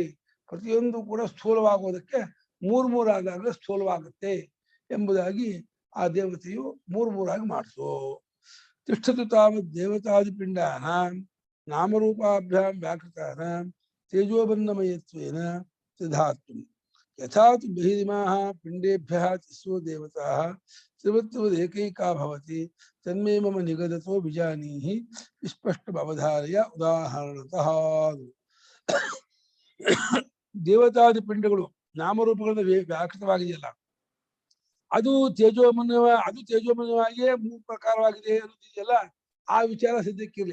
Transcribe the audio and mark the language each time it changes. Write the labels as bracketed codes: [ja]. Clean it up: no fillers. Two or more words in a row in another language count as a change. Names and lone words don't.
[kn] ಪ್ರತಿಯೊಂದು ಕೂಡ ಸ್ಥೂಲವಾಗುವುದಕ್ಕೆ 3 ಆದಾಗ ಸ್ಥೂಲವಾಗುತ್ತೆ ಎಂಬುದಾಗಿ ಆ ದೇವತೆಯು 3 ಆಗಿ ಮಾಡಿಸು. [sa] ತಿಷ್ಠತು ತಾವತ್ ದೇವತಾದಿಪಿಂಡಾನ ನಾಮರೂಪಾಭ್ಯಾಂ ವ್ಯಾಕೃತಾನ ತೇಜೋಬನ್ನಮಯತ್ವೇನ ಸಿದ್ಧಾತ್ಮ ಯಥಾ ತು ಬಹಿರಿಮಾಃ ಪಿಂಡೇಭ್ಯಃ ತಿಸ್ರೋ ದೇವತಾಃ ತ್ರಿವೃತ್ತವದೇಕೈಕಾ ಭವತಿ ತನ್ಮೇ ಮಮ ನಿಗದತೋ ವಿಜಾನೀಹಿ ವಿಸ್ಪಷ್ಟಮವಧಾರಯ ಉದಾಹರಣತಃ. [kn] ದೇವತಾದಿ ಪಿಂಡಗಳು ನಾಮರೂಪಗಳಿಂದ ವ್ಯಾಕೃತವಾಗಿದೆಯಲ್ಲ, ಅದು ತೇಜೋಮಯವಾಗಿಯೇ 3 ಪ್ರಕಾರವಾಗಿದೆ ಅನ್ನೋದಿದೆಯಲ್ಲ, ಆ ವಿಚಾರ ಸದ್ಯಕ್ಕಿರಲಿ.